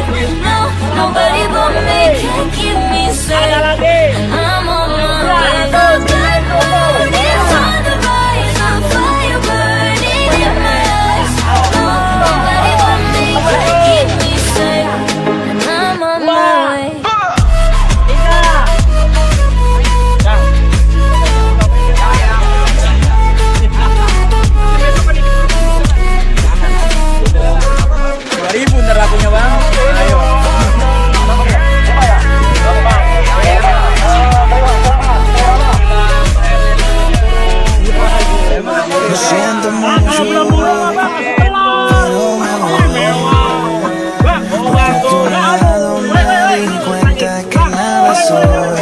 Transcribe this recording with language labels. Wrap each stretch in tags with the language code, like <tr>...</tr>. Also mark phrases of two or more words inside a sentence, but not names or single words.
<en>No, nobody but me can keep me safe. I'm on my way. The good Lord is on the rise. I'm fire burning in my eyes. No, nobody but me can keep me safe. And I'm on my way.</en> <id>Bener lagunya bang. Ayo.</id> <es>Lo siento mucho, pero me voy. Porque a tu lado me di cuenta que nada soy.</es>